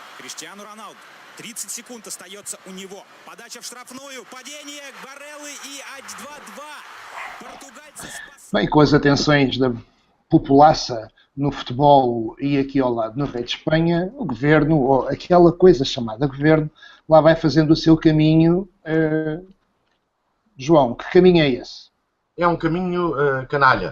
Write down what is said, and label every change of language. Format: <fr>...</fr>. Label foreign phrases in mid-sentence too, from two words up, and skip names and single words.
<ru>Криштиану Роналду. 30 секунд остается у него. Подача в штрафную. Падение Бареллы и 2-2. Португальцы спасли.</ru> <pt>Bem, com as atenções da populaça no futebol e aqui ao lado no Rei de Espanha, o governo, ou aquela coisa chamada governo, lá vai fazendo o seu caminho. João, que caminho é esse? É um caminho canalha.</pt>